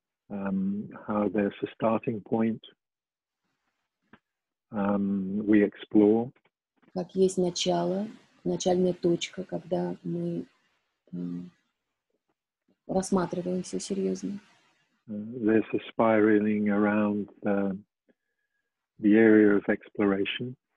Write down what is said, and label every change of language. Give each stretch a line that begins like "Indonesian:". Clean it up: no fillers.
English: How there's a starting point. We explore.
Russian: Как есть начало, начальная точка, когда мы рассматриваем все серьезно.
English: There's a spiraling around the area of exploration.